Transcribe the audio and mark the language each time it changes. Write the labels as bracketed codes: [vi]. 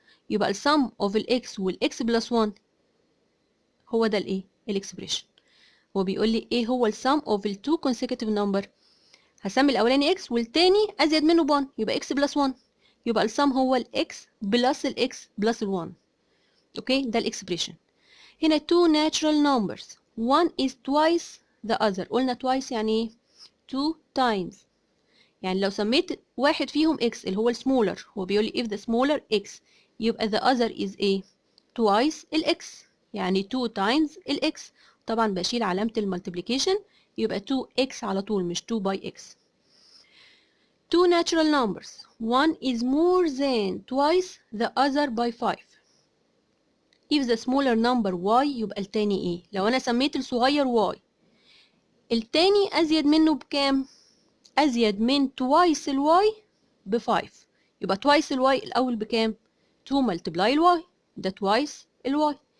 [ar] يبقى السم اوف الاكس والاكس بلس 1 هو ده الايه؟ الاكسبريشن. هو بيقول لي ايه هو السم اوف التو consecutive نمبر. هسمي الاولاني x والتاني ازيد منه ب 1، يبقى x بلس 1. يبقى السم هو الاكس بلس الاكس بلس ال1. اوكي؟ ده الاكسبريشن. هنا [en] two natural numbers one is twice the other. [ar] قلنا twice يعني ايه؟ [en] two times. [ar] يعني لو سميت واحد فيهم x اللي هو السمولر، هو بيقول لي [en] if the smaller x، [ar] يبقى [en] the other is [ar] ايه؟ twice ال x، يعني [en] 2 times [ar] ال x. طبعا بشيل علامة المالتيبليكيشن، يبقى 2x على طول مش [en] 2 by x. two natural numbers one is more than twice the other by 5. if the smaller number y، [ar] يبقى التاني ايه؟ لو انا سميت الصغير y، التاني ازيد منه بكام؟ ازيد من twice الواي ب 5. يبقى twice الواي الاول بكام؟ 2 multiply الواي، ده twice الواي.